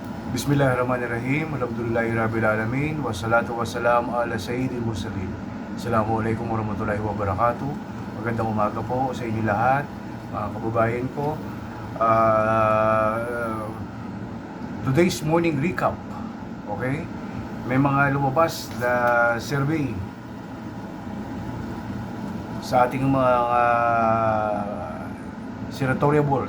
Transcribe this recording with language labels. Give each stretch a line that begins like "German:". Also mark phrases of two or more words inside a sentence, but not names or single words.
Arabic: بسم الله الرحمن الرحيم. الحمد لله رب العالمين. والصلاة والسلام على سيد المرسلين. السلام عليكم ورحمة الله وبركاته.
Filipino: Magandang umaga po sa inyo lahat, mga kababayan ko.
English: Today's morning recap. Okay?
Filipino: May mga lumabas na survey sa ating mga senatoriables.